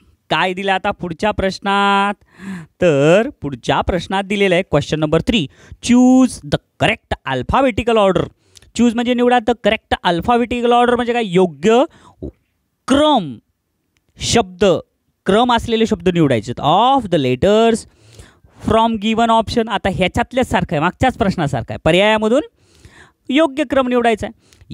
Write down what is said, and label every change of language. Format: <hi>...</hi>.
<mr>काय दिलं आता पुढच्या प्रश्नात? तर पुढच्या प्रश्नात दिलेलं आहे</mr> <en>Question number 3. Choose the correct alphabetical order.</en> <mr>Choose म्हणजे निवडा.</mr> <en>the correct alphabetical order</en> <mr>म्हणजे काय? योग्य क्रम, शब्द क्रम असलेले शब्द निवडायचे</mr> <en>Of the letters from given option.</en> <mr>आता ह्याच्यातल्याच सारखं आहे, मागच्याच प्रश्नासारखं आहे. पर्यायामधून योग्य क्रम निवडायचा आहे.</mr>